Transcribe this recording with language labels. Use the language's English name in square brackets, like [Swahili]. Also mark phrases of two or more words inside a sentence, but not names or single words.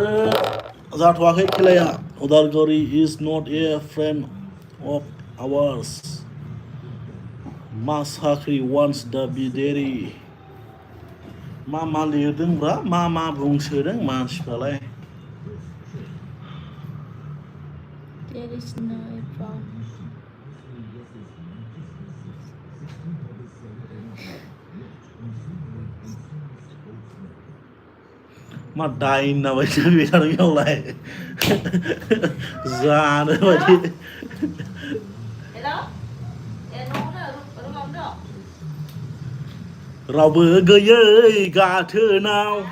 [Bodo] जाथ'वाखै खेलाया उदालगुरि [English] is not a friend of ours [Bodo] मा साख्रि वान्स दा बिदेरि मा लिरदोंब्रा मा बुंसोदों मानसिफ्रालाय [English] There is no problem. [Bodo] मा डाइना बायदि बेनाव बेयावलाय जानो बायदि रावबो गैयै गाथोनाव